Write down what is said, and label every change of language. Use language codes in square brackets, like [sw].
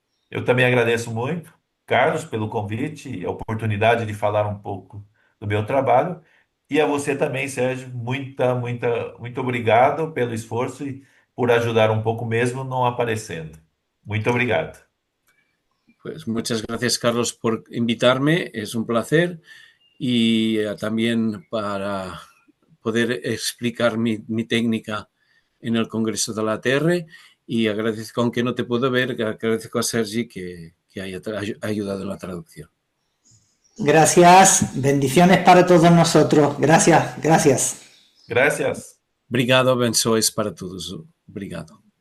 [pt] Eu também agradeço muito, Carlos, pelo convite e a oportunidade de falar um pouco do meu trabalho. E a você também, Sérgio, muito obrigado pelo esforço e por ajudar um pouco mesmo não aparecendo. Muito obrigado. [es] Pues muchas gracias, Carlos, por invitarme. Es un placer y también para poder explicar mi técnica en el Congreso de la TR y agradezco, aunque no te puedo ver, agradezco a Sergi que haya ayudado en la traducción. Gracias, bendiciones para todos nosotros. Gracias, gracias. Gracias. [pt] Obrigado, abençoes para todos. Obrigado.